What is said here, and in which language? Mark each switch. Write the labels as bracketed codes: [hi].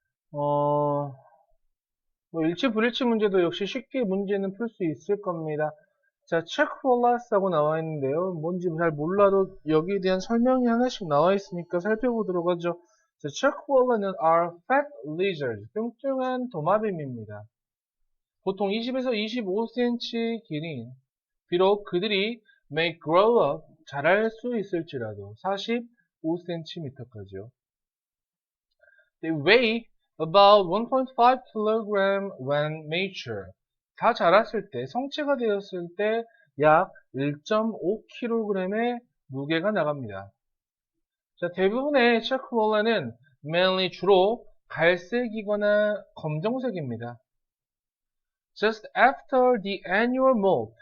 [ko] 뭐 일치 불일치 문제도 역시 쉽게 문제는 풀 수 있을 겁니다. 자, check for less하고 나와 있는데요. 뭔지 잘 몰라도 여기에 대한 설명이 하나씩 나와 있으니까 살펴보도록 하죠. 자, check for less는 [en] are fat lizards, [ko] 뚱뚱한 도마뱀입니다. 보통 20에서 25cm 길이인, 비록 그들이 [en] may grow up, [ko] 자랄 수 있을지라도 45cm까지요. [en] They weigh about 1.5 kg when mature. [ko] 다 자랐을 때, 성체가 되었을 때 약 1.5kg의 무게가 나갑니다. 자, 대부분의 체크롤라는 mainly 주로 갈색이거나 검정색입니다. [en] Just after the annual molt.